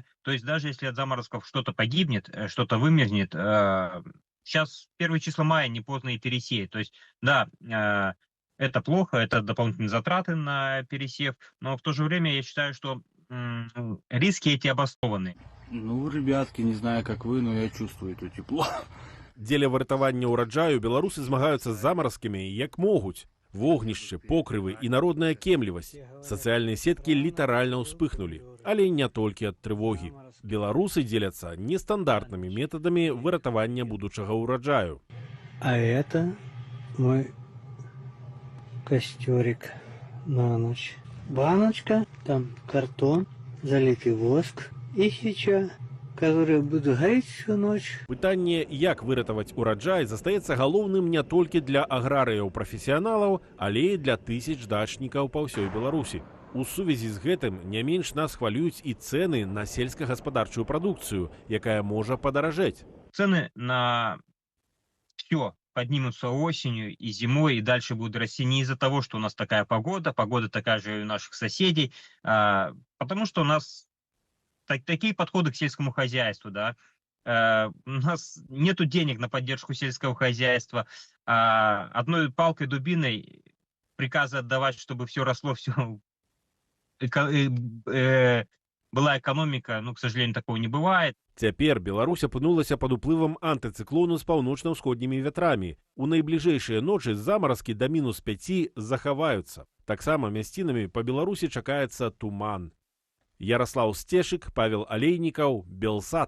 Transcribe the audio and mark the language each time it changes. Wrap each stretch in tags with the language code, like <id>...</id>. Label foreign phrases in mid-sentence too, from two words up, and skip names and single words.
<ru>То есть даже если от заморозков что-то погибнет, что-то вымерзнет, сейчас первые числа мая не поздно и пересеять. То есть, да, это плохо, это дополнительные затраты на пересев, но в то же время я считаю, что риски эти обоснованы. Ну, ребятки, не знаю, как вы, но я чувствую это тепло.</ru> <be>Дзеля выратавання ўраджаю беларусы змагаюцца з замаразкамі як могуць. Вогнішчы, покрывы і народная кемлівасць. Сацыяльныя сеткі літаральна ўспыхнулі, але не толькі ад трывогі. Беларусы дзеляцца нестандартнымі метадамі выратавання будучага ўраджаю.</be> <ru>А это мой костерик на ночь. Баночка, там картон, залитый воск и свеча, которые будут гореть всю ночь.</ru> <be>Пытанне, як выратаваць ураджай, застаецца галоўным не толькі для аграрыяў-прафесіяналаў, але і для тысяч дачнікаў па ўсёй Беларусі. У сувязі з гэтым не менш нас хвалююць і цэны на сельскагаспадарчую прадукцыю, якая можа падаражэць.</be> <ru>Цены на все поднимутся осенью и зимой, и дальше будут расти не из-за того, что у нас такая погода, погода такая же и у наших соседей, потому что у нас такие подходы к сельскому хозяйству, да. У нас нету денег на поддержку сельского хозяйства, одной палкой-дубиной приказы отдавать, чтобы все росло, все была экономика, ну, к сожалению, такого не бывает.</ru> <be>Цяпер Беларусь апынулася пад уплывам антыцыклону з паўночна-ўсходнімі вятрамі. У найбліжэйшыя ночы замаразкі да -5 захаваюцца. Таксама мясцінамі па Беларусі чакаецца туман. Ярослаў Сцешык, Павел Алейнікаў, Белсат.</be>